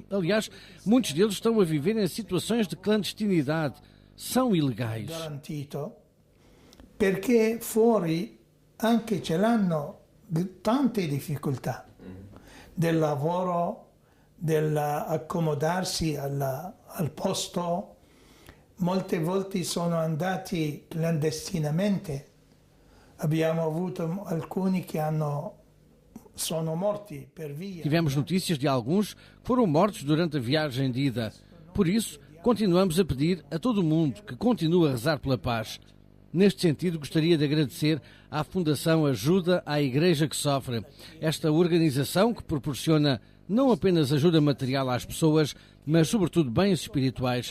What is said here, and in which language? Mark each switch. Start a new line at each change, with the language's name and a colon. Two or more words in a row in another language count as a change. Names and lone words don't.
Portuguese: Aliás, muitos deles estão a viver em situações de clandestinidade. São ilegais.
Italian: Garantito, perché fuori anche ce l'hanno tante difficoltà del lavoro, dell'accomodarsi al posto. Molte volte sono andati clandestinamente. Abbiamo avuto alcuni che sono morti per via.
Portuguese: Tivemos notícias de alguns que foram mortos durante a viagem de ida. Por isso, continuamos a pedir a todo o mundo que continue a rezar pela paz. Neste sentido, gostaria de agradecer à Fundação Ajuda à Igreja que Sofre, esta organização que proporciona não apenas ajuda material às pessoas, mas sobretudo bens espirituais.